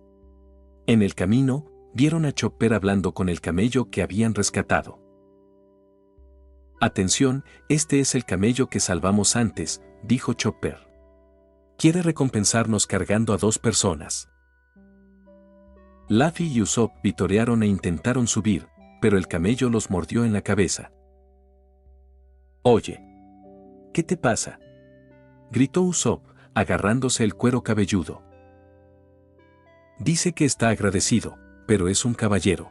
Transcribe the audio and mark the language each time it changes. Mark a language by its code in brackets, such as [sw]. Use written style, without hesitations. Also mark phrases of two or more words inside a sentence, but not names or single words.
[es] En el camino, vieron a Chopper hablando con el camello que habían rescatado. Atención, este es el camello que salvamos antes, dijo Chopper. Quiere recompensarnos cargando a 2 personas. Luffy y Usopp vitorearon e intentaron subir, pero el camello los mordió en la cabeza. Oye, ¿qué te pasa?, gritó Usopp, agarrándose el cuero cabelludo. Dice que está agradecido, pero es un caballero.